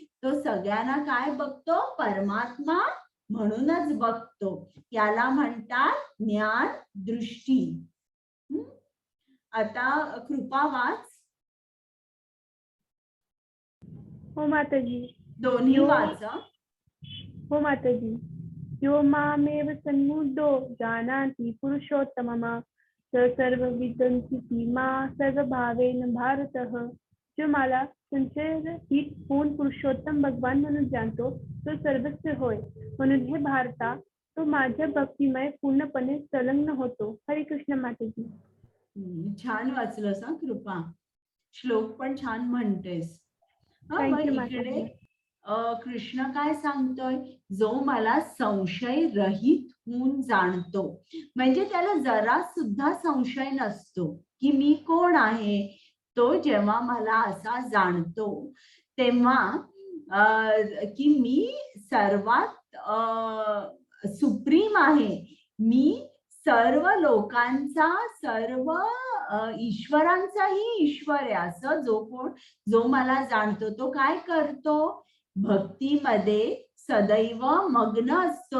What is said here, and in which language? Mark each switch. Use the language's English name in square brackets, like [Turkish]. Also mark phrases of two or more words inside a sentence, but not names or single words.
[Marathi] तो सगळ्यांना काय बघतो, परमात्मा म्हणूनच बघतो. याला म्हणतात ज्ञान दृष्टी. आता कृपा वाच. हो माताजी. दोन्ही वाच. हो माताजी. [Sanskrit] यो मामेव सन्मुद्धो जानाति पुरुषोत्तमम स सर्वविदन्ति मा सर्वभावेन भारतः. [Marathi] जो मला संशयरहित होऊन पुरुषोत्तम भगवान म्हणून जाणतो तो सर्वस्व होय. म्हणून हे भारता तो माझ्या भक्तिमय पूर्णपणे संलग्न होतो. हरे कृष्ण माताजी. छान वाचलंस हा कृपा. श्लोक पण छान म्हणतेस. [English] Thank you, [Marathi] इकडे कृष्ण काय सांगतोय, जो मला संशय रहित होऊन जाणतो, म्हणजे त्याला जरा सुद्धा संशय नसतो की मी कोण आहे. तो जेव्हा मला असा जाणतो तेव्हा की मी सर्वात सुप्रीम आहे, मी सर्व लोकांचा, सर्व ईश्वरांचाही ईश्वर आहे, असं जो मला जाणतो तो काय करतो, भक्तीमध्ये सदैव मग्न असतो.